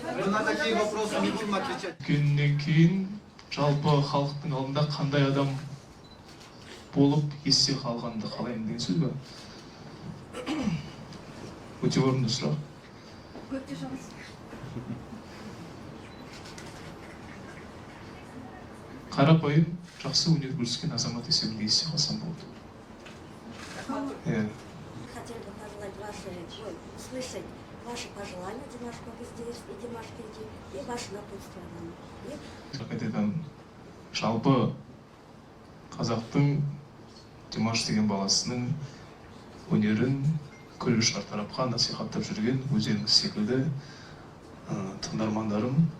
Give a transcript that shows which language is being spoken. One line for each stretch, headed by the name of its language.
Russian: На такие вопросы не будем отвечать.
Kazakh: Күннен кейін жалпы халықтың алдында қандай адам болып есте қалғанды қалаймын деген сөз ба? Өте орынды сұрақ. Қарапайым, жақсы өнер көрсеткен азамат есебінде есте қалсам болды.
Russian: Хотели бы услышать ваши пожелания, Димаш, как здесь, и Димаш Кети, и ваше напутствие нам.
Kazakh: Қайтадан жалпы қазақтың Димаш деген баласының өнерін күллі шартарапқа насихаттап жүрген өздеріңіз секілді тыңдармандарым.